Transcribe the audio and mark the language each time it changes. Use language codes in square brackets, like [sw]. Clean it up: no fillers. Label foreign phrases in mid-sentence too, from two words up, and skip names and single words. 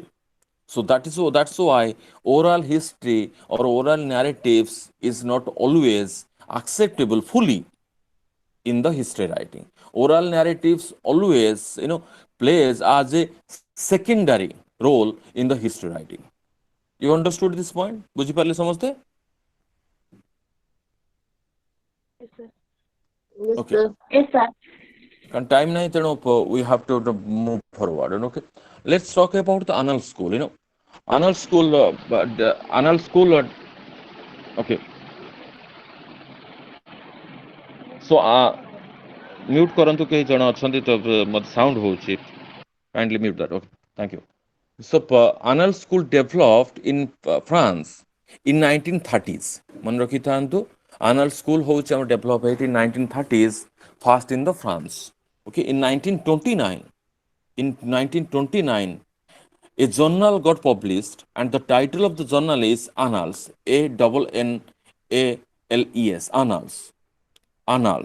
[en] So that's why oral history or oral narratives is not always acceptable fully in the history writing. Oral narratives always, plays as a secondary role in the history writing. You understood this point? [or] ବୁଝିପାରିଲେ ସମସ୍ତେ? [en] Yes, sir. Yes, Okay. sir. Yes, sir. And time nahi, we have to move forward. Okay. Let's talk about the annal school. Annal school, annal school. [or] Okay. So, mute କରନ୍ତୁ କେହି ଜଣେ ଅଛନ୍ତି ତ ମୋତେ sound ହଉଛି. [en] Kindly mute that. Okay. Thank you. So, annal school developed in France in 1930s. [or] ମନେ ରଖିଥାନ୍ତୁ, [en] annal school [or] ହଉଛି ଆମର [en] develop ହେଇଛି in 1930s, first in the France. Okay. In 1929, a journal got published, and the title of the journal is Annals, Annals, Annals.